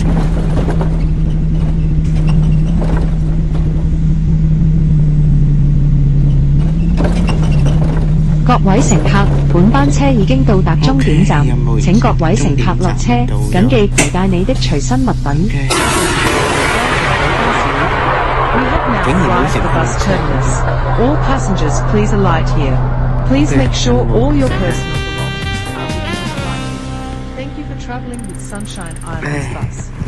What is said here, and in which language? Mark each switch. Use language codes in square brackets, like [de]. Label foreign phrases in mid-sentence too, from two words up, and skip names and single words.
[yue] 各位乘客，本班車已經到達終點站，請各位乘客落車，緊記攜帶你的隨身物品。 [en] We have now arrived at the bus terminus. All passengers, please alight here. Please make sure all your personal belongings are within the flight. Thank you for travelling with Sunshine Islands Bus.